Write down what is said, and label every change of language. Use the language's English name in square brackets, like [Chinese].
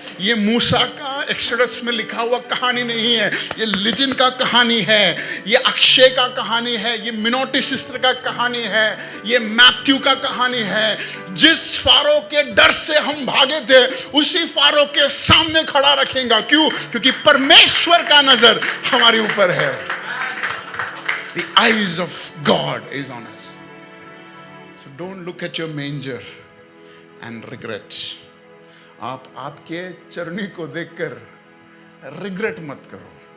[Hindi] ये मूसा का एक्सोडस में लिखा हुआ कहानी नहीं है, ये लिजन का कहानी है, ये अक्षय का कहानी है, ये मिनोटी सिस्टर का कहानी है, ये मैथ्यू का कहानी है। जिस फारो के डर से हम भागे थे, उसी फारो के सामने खड़ा रखेगा। क्यों? क्योंकि परमेश्वर का नजर हमारे ऊपर है। [English] The eyes of God is on us. So don't look at your manger and regret. [Hindi] आप आपके चरनी को देखकर रिग्रेट मत करो।